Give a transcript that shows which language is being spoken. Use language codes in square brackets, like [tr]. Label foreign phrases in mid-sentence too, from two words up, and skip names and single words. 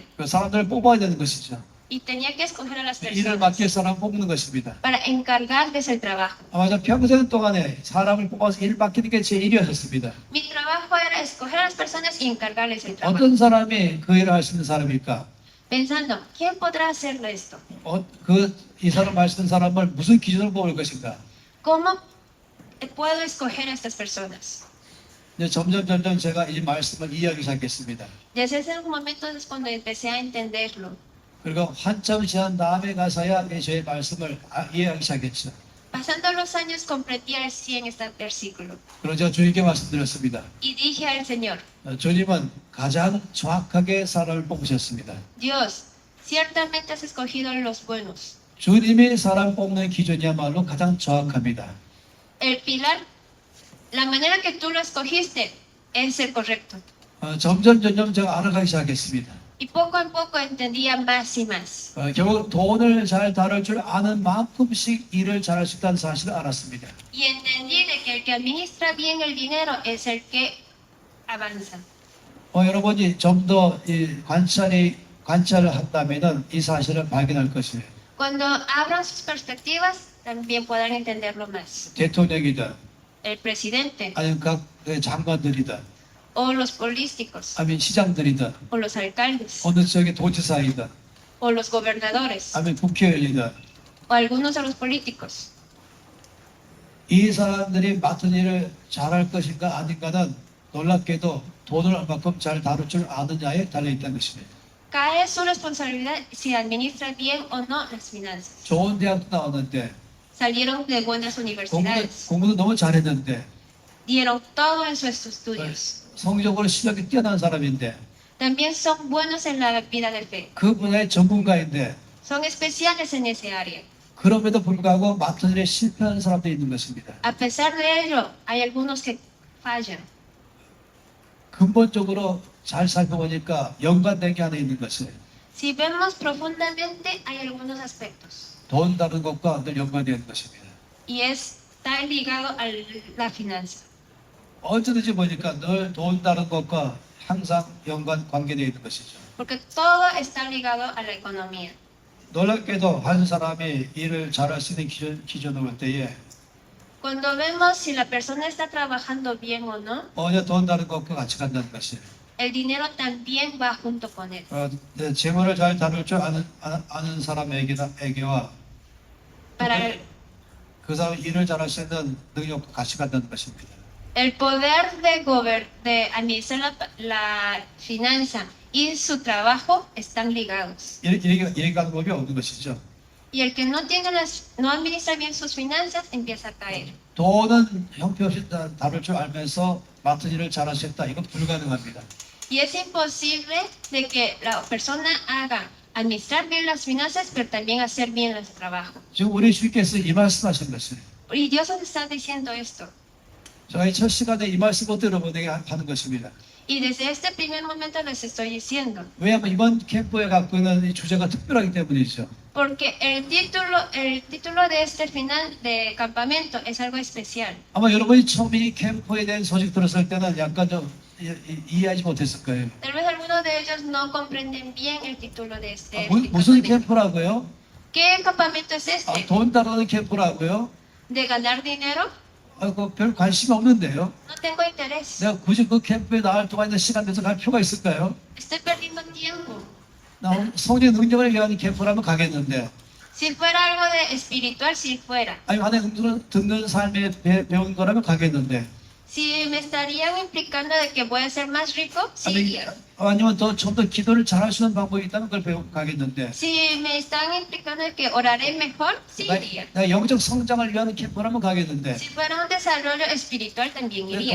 [ko] 사람들을 뽑아야 되는 것이죠. [es] Y tenía que escoger a las [ko] 일을 [es] personas [ko] 맡길 사람 뽑는 것입니다. [es] para encargarles el trabajo. [ko] 아마 저 평생 동안에 사람을 뽑아서 일 맡기는 게 제 일이었습니다. [es] Mi trabajo era escoger a las personas y encargarles el trabajo. [ko] 어떤 사람이 그 일을 할 수 있는 사람일까? [es] Pensando, ¿quién podrá hacer esto? [ko] 이 사람 할 수 있는 사람을 무슨 기준으로 뽑을 것인가? [es] ¿Cómo puedo escoger a estas personas? [ko] 이제 점점 제가 이 말씀을 이해하기 시작했습니다. [es] Desde ese momento es cuando empecé a entenderlo. [ko] 그리고 한참 지난 다음에 가서야 저의 말씀을 이해하기 시작했죠. [es] Pasando los años comprendí al 100 este versículo. [ko] 그리고 제가 주님께 말씀드렸습니다. [es] Y dije al Señor, [ko] 주님은 가장 정확하게 사람을 뽑으셨습니다. [es] Dios, ciertamente has escogido los buenos. [ko] 주님이 사람 뽑는 기준이야말로 가장 정확합니다. [es] El pilar, la manera que tú lo escogiste es el correcto. [ko] 점점 제가 알아가기 시작했습니다. [es] Y poco a poco entendía más y más. [ko] 결국 돈을 잘 다룰 줄 아는 만큼씩 일을 잘할 수 있다는 사실을 알았습니다. [es] Y entendí de que el que administra bien el dinero es el que avanza. [ko] 여러분이 좀 더 관찰을 한다면은 이 사실을 발견할 것이에요. [es] Cuando abran sus perspectivas, también podrán entenderlo más. [ko] 대통령이든 [es] El presidente [ko] 아니면 각 장관들이든 [es] o los políticos [ko] 아니면 시장들이든 [es] o los alcaldes [ko] 어느 지역의 도지사이든 [es] o los gobernadores [ko] 아니면 국회의원이든 [es] o algunos de los políticos. [ko] 이 사람들이 맡은 일을 잘할 것인가 아닌가는 놀랍게도 돈을 얼마큼 잘 다룰 줄 아느냐에 달려있다는 것입니다. [es] Cae su responsabilidad si administra bien o no las finanzas. [ko] 좋은 대학도 나왔는데 [es] Salieron de buenas universidades, [ko] 공부도 너무 잘했는데 [es] dieron todo en sus estudios. [ko] 성적으로 실력이 뛰어난 사람인데 [es] También son buenos en la vida de fe. [ko] 그 분야의 전문가인데 [es] Son especiales en ese área. [ko] 그럼에도 불구하고 맡은 일에 실패하는 사람도 있는 것입니다. [es] A pesar de ello, hay algunos que fallan. [ko] 근본적으로 잘 살펴보니까 연관된 게 하나 있는 것이에요. [es] Si vemos profundamente, hay algunos aspectos. [ko] 돈 다는 것과 늘 연관되어 있는 것입니다. [es] Y está ligado a la finanza. [ko] 언제든지 보니까 늘 돈 다는 것과 항상 관계되어 있는 것이죠. [es] Porque todo está ligado a la economía. [ko] 놀랍게도 한 사람이 일을 잘할 수 있는 기준으로 볼 때에 [es] Cuando vemos si la persona está trabajando bien o no, [ko] 전혀 돈 다는 것과 같이 간다는 것이에요. [es] el dinero también va junto con él. [ko] 재물을 잘 다룰 줄 아는 사람에게와 [es] Para el, [ko] 그 사람이 일을 잘할 수 있는 능력과 같이 간다는 것입니다. [es] el poder de administrar la finanza y su trabajo están ligados. [ko] 이렇게 가는 법이 없는 것이죠. [es] Y el que no administra bien sus finanzas empieza a caer. [ko] 돈은 형편없이 다룰 줄 알면서 맡은 일을 잘할 수 있다. 이건 불가능합니다. [es] Y es imposible de que la persona haga administrar bien las finanzas, pero también hacer bien el trabajo. [ko] 지금 우리 주께서 이 말씀하신 것이에요. [es] Y Dios nos está diciendo esto. [ko] 저희 첫 시간에 이 말씀부터 여러분에게 하는 것입니다. [es] Y desde este primer momento les estoy diciendo. [ko] 왜냐하면 이번 캠프에 갖고 있는 이 주제가 특별하기 때문이죠. [es] Porque el título de este final de campamento es algo especial. [ko] 아마 여러분이 처음 이 캠프에 대한 소식 들었을 때는 약간 좀 이해하지 못했을 거예요. [es] Tal vez algunos de ellos no comprenden bien el título de este [ko] 무슨 [es] campamento. [ko] 캠프라고요? [es] ¿Qué campamento es este? [ko] 돈 다루는 캠프라고요? [es] ¿De ganar dinero? [ko] 별 관심이 없는데요. [es] No tengo interés. [ko] 내가 굳이 그 캠프에 나갈 동안 있는 시간 내서 갈 필요가 있을까요? [es] Estoy perdiendo tiempo. [ko] 나 성령 능력을 위한 캠프라면 가겠는데 [es] Si fuera algo de espiritual, si fuera. [ko] 아니 하나님 듣는 삶에 배운 거라면 가겠는데 [es] Si me estarían implicando de que voy a ser más rico, sí iría. [ko] 아니면 좀 더 기도를 잘할 수 있는 방법이 있다면 그걸 배우고 가겠는데 [es] Si me están implicando de que oraré mejor, sí iría. [ko] 내가 영적 성장을 위한 캠프라면 가겠는데 [es] Si fuera un desarrollo espiritual, también iría.